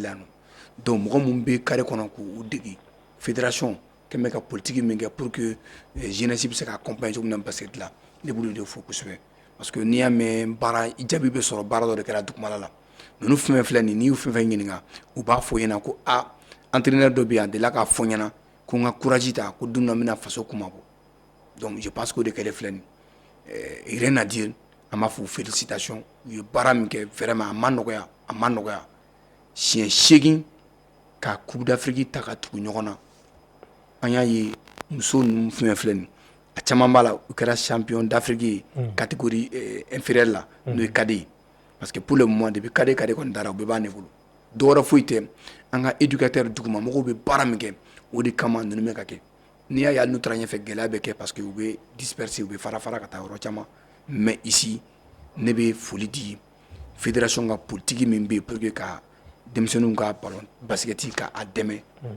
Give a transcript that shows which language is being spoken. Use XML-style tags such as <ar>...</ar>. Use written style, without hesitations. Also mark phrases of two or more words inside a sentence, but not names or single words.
<bm>la yan nɔ donc mɔgɔ minnu bɛ carré kɔnɔ k'u dege fédération kɛn bɛ ka politique min kɛ</bm> <fr>pour que jeunesse</fr> <bm>bɛ se ka accompagner cogo min na basket la ne b'olu de fo kosɛbɛ</bm> <fr>parce que</fr> <bm>n'i y'a mɛn baara i jaabi bɛ sɔrɔ baara dɔ de kɛra dugumala la ninnu fɛn filɛ nin n'i y'u fɛn fɛn ɲininka u b'a fɔ ɲɛna ko entraîneur dɔ bɛ yan delila k'a fɔ ɲɛna ko n ka courage ta ko don dɔ n bɛna faso kuma bɔ</bm> <fr>donc je pense que</fr> <bm>o de kɛlen filɛ nin</bm> <fr>rien à dire</fr> <bm>an b'a fɔ félicitations u ye baara min kɛ vraiment a ma nɔgɔya siɲɛ 8 ka</bm> <fr>coupe d'Afrique</fr> <bm>ta ka tugu ɲɔgɔn na an y'a ye muso ninnu fɛn filɛ nin a caman b'a la u kɛra</bm> <fr>champion d'Afrique</fr> <bm>ye</bm> <fr>catégorie inférieure</fr> <bm>la n'o ye cadet</bm> <fr>parce que pour le moment depuis cadet</fr> <bm>kɔni dara u bɛɛ b'a ne bolo dɔwɛrɛ foyi tɛ an ka éducateur duguma mɔgɔw bɛ baara min kɛ o de kama ninnu bɛ ka kɛ n'i y'a ye hali n'u taara ɲɛfɛ gɛlɛya bɛ kɛ</bm> <fr>parce que</fr> <bm>u bɛ disperser u bɛ fara ka taa yɔrɔ caman</bm> <fr>mais ici</fr> <bm>ne bɛ foli di fédération ka politique min bɛ yen</bm> <fr>pour que</fr> <bm>ka denmisɛnninw ka</bm> <fr>ballon basket</fr> <bm>ka a dɛmɛ n</bm>